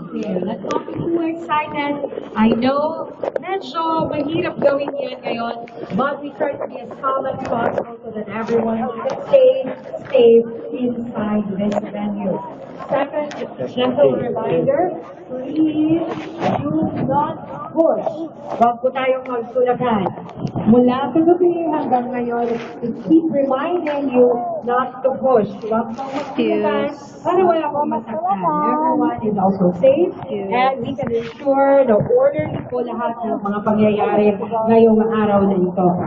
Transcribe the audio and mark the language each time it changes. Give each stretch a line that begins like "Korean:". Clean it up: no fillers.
English: Okay, let's not be too excited. I know,
Filipino: medyo mahirap gawin yan ngayon,
English: but we try to be as calm as possible so that everyone can stay safe inside this venue. Second, it's a gentle reminder, please do not push.
Filipino: Huwag po tayong magsulakan. Mula kagabi hanggang ngayon,
English: we keep reminding you not to push.
Filipino: Huwag po magsulakan para wala pong masaktan.
English: Everyone is also safe and we can ensure the order
Filipino: po lahat ng mga pangyayari ngayong araw na ito.